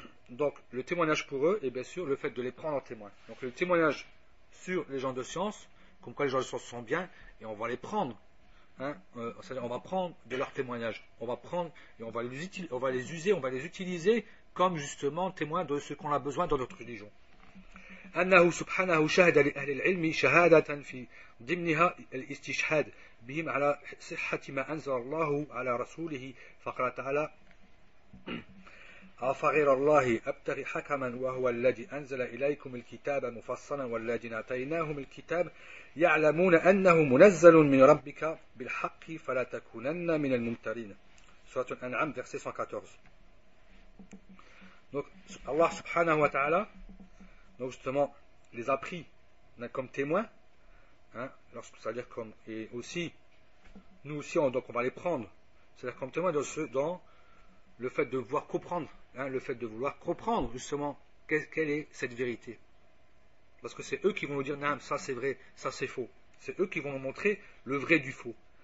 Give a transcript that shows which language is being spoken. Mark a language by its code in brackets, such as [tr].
[fr] Donc, le témoignage pour eux, et bien sûr, le fait de les prendre en témoin. Donc, le témoignage sur les gens de science, comme quoi les gens de science sont bien, et on va les prendre. Hein, c'est-à-dire, on va prendre de leurs témoignages. On va prendre, et on va les utiliser comme justement témoins de ce qu'on a besoin dans notre religion. [ar] أنه سبحانه شهد لأهل العلم شهادة في ضمنها الاستشهاد بهم على صحة ما أنزل الله على رسوله فقال تعالى أفغير الله أبتغي حكما وهو الذي أنزل إليكم الكتاب مفصلا والذين آتيناهم الكتاب يعلمون أنه منزل من ربك بالحق فلا تكونن من الممترين. [fr] سورة الأنعام verset 114. Donc Allah subhanahu wa ta'ala donc justement les a pris comme témoins, hein, c'est-à-dire comme, et aussi nous aussi on va les prendre, c'est-à-dire comme témoins dans le fait de vouloir comprendre, hein, le fait de vouloir comprendre justement quelle est cette vérité, parce que c'est eux qui vont nous dire non, ça c'est vrai, ça c'est faux, c'est eux qui vont nous montrer le vrai du faux.